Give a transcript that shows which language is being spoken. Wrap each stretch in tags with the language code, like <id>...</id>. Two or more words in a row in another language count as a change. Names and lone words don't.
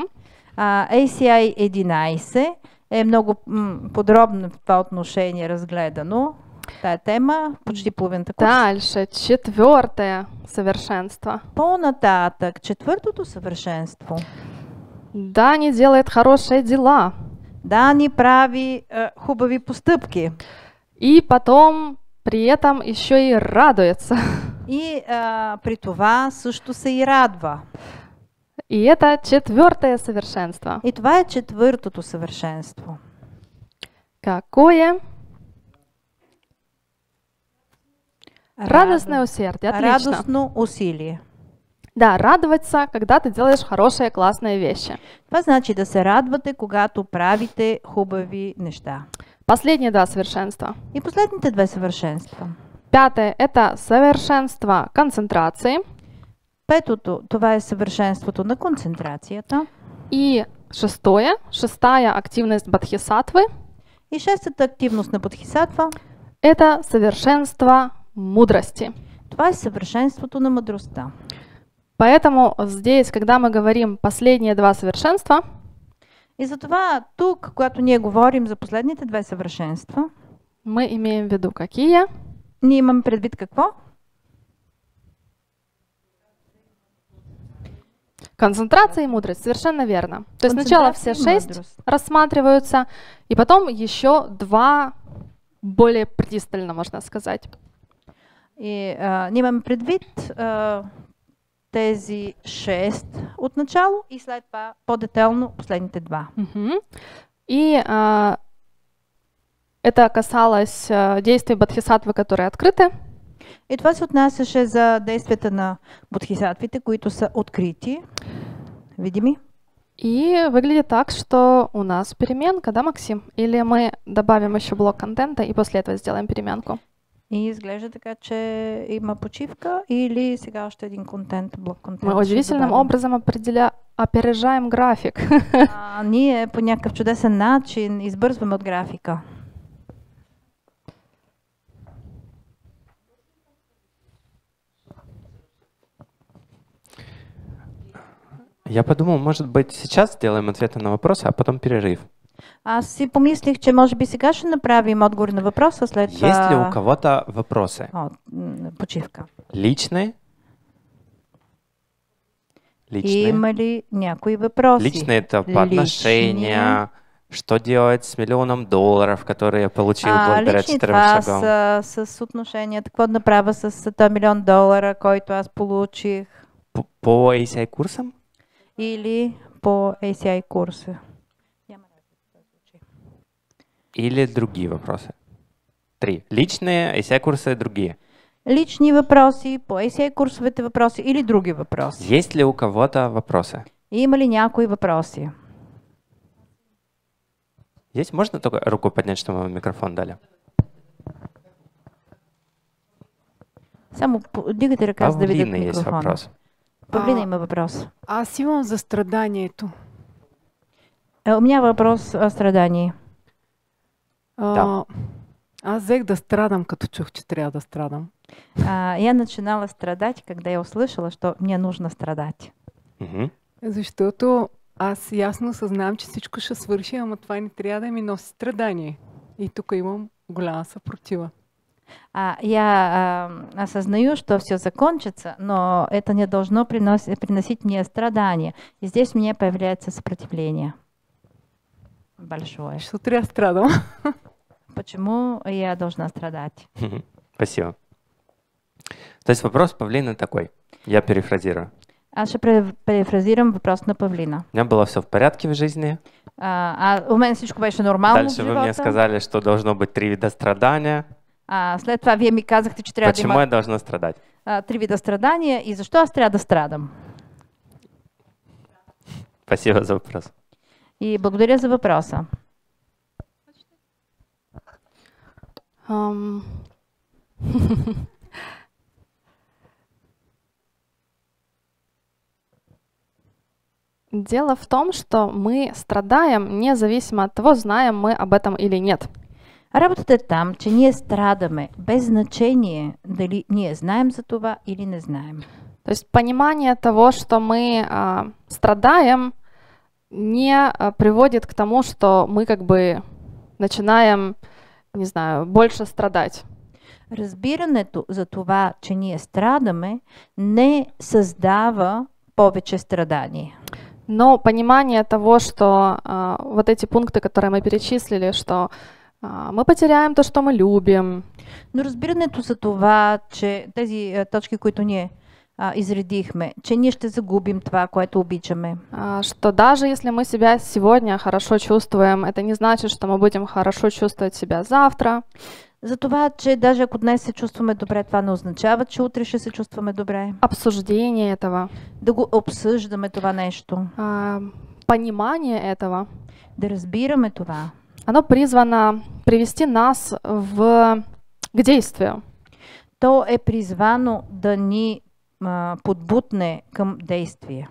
<bg>ACI 11 е много подробно в това отношение разгледано. Тая тема, почти половината курс.</bg> <ru>Дальше, четвертое совершенство.</ru> <bg>По-нататък, четвъртото съвършенство.</bg> <ru>Дани делает хорошие дела.</ru> <bg>Дани прави хубави постъпки.</bg> <ru>И потом при этом еще и радуется.</ru> <bg>И при това също се и радва.</bg> <ru>И это четвертое совершенство.</ru> <bg>И това е четвъртото съвършенство.</bg> <ru>Какое? Радостное усердие. Отлично.</ru> <bg>Радостно усилие.</bg> <ru>Да, радоваться, когда ты делаешь хорошие, классные вещи.</ru> <bg>Това значи да се радвате, когато правите хубави неща.</bg> <ru>Последние два совершенства.</ru> <bg>И последните две съвършенства.</bg> <ru>Пятое – это совершенство концентрации.</ru> <bg>Петото, това е съвършенството на концентрацията.</bg> <ru>И шестое, шестая активность бодхисаттвы</ru> <bg>И шестата активност на бодхисаттва,</bg> <ru>– это совершенство мудрости.</ru> <bg>това е съвършенството на мъдростта.</bg> <ru>Поэтому здесь, когда мы говорим последние два совершенства,</ru> <bg>И затова тук, когато ние говорим за последните две съвършенства,</bg> <ru>мы имеем в виду какие?</ru> <bg>ние имаме предвид какво?</bg> <ru>Концентрация и мудрость, совершенно верно. То есть сначала все Концентрация и 6 мудрость. рассматриваются, и потом еще два более пристально, можно сказать.</ru> <bg>И ние имаме предвид тези 6 отначало и след това по-детайлно последните два. Мгм.</bg> <ru>И это касалось действий бодхисаттвы, которые открыты.</ru> <bg>И това се отнасяше за действията на бодхисаттвите, които са открити, видими.</bg> <ru>И выглядит так, что у нас переменка, да, Максим? Или мы добавим еще блок контента и после этого сделаем переменку?</ru> <bg>И изглежда така, че има почивка или сега още един блок контент.</bg> <ru>Мы</ru> <bg>ще</bg> <ru>удивительным</ru> <bg>добавим.</bg> <ru>образом опережаем график.</ru> <bg>Ние по някакъв чудесен начин избързваме от графика.</bg> <ru>Я подумал, может быть, сейчас сделаем ответы на вопросы, а потом перерыв.</ru> <bg>Аз си помислих, че може би сега ще направим отговор на въпроса след това.</bg> <ru>Есть ли у кого-то вопросы?</ru> <bg>Почивка.</bg> <ru>Личные? Личные.</ru> <bg>Има ли някои въпроси?</bg> <ru>Личные это по отношения, Что делать с миллионом долларов, которые я получил благодаря</ru> <bg>Личният</bg> <ru>4 вас шагам?</ru> <bg>с отношенията, какво да направя с $100 милиона, който аз получих,</bg> <ru>По ACI курсам?</ru> <bg>или по ACI курса?</bg> <ru>Или другие вопросы? 3. Личные, ACI курсы, другие.</ru> <bg>Лични въпроси, по ACI курсовете въпроси или други въпроси.</bg> <ru>Есть ли у кого-то вопросы?</ru> <bg>Има ли някои въпроси?</bg> <ru>Есть? Можно только руку поднять, чтобы вам микрофон дали?</ru> <bg>Само дигате ръка, за да видят</bg> <ru>Павлина есть</ru> <bg>микрофона.</bg> <ru>вопрос.</ru> <bg>Павлина има въпрос. Аз имам за страданието.</bg> <ru>У меня въпрос о страдании. Да.</ru> <bg>Аз взех да страдам, като чух, че трябва да страдам.</bg> <ru>Я начинала страдать, когда я услышала, что мне нужно страдать. Мгм.</ru> <bg>Защото аз ясно съзнавам, че всичко ще свърши, ама това не трябва да ми носи страдание. И тук имам голяма съпротива.</bg> <ru>Я осознаю, что все закончится, но это не должно приносить мне страдания. И здесь у меня появляется сопротивление большое.</ru> <bg>Защото трябва да страдам.</bg> <ru>Почему я должна страдать? Мгм. Спасибо. То есть вопрос Павлины такой. Я перефразирую.</ru> <bg>Аз ще перефразирам въпрос на Павлина.</bg> <ru>У меня было все в порядке в жизни.</ru> <bg>У мен всичко беше нормално в</bg> <ru>Дальше вы</ru> <bg>живота.</bg> <ru>мне сказали, что должно быть 3 вида страдания.</ru> <bg>След това вие ми казахте, че трябва</bg> <ru>Почему</ru> <bg>да</bg> <ru>я</ru> <bg>има</bg> <ru>должна страдать?</ru> <bg>3 вида страдания и защо аз трябва да страдам?</bg> <ru>Спасибо за вопрос.</ru> <bg>И благодаря за въпроса.</bg> <ru>Дело в том, что мы страдаем независимо от того, знаем мы об этом или нет.</ru> <bg>Работата е там, че ние страдаме, без значение дали ние знаем за това или не знаем.</bg> <ru>То есть понимание того, что мы страдаем, не приводит к тому, что мы как бы начинаем, не знаю, больше страдать.</ru> <bg>Разбирането за това, че ние страдаме, не създава повече страдания.</bg> <ru>Но понимание того, что вот эти пункты, которые мы перечислили, что мы потеряем то, что мы любим.</ru> <bg>Но разбирането за това, че тези точки, които ние изредихме, че ние ще загубим това, което обичаме.</bg> <ru>Что даже если мы себя сегодня хорошо чувствуем, это не значит, что мы будем хорошо чувствовать себя завтра.</ru> <bg>За това, че даже ако днес се чувстваме добре, това не означава, че утре ще се чувстваме добре.</bg> <ru>Обсуждение этого.</ru> <bg>Да го обсъждаме това нещо.</bg> <ru>Понимание этого.</ru> <bg>Да разбираме това.</bg> <ru>Оно призвано привести нас к действию.</ru> <bg>То е призвано да ни подбутне към действие.</bg>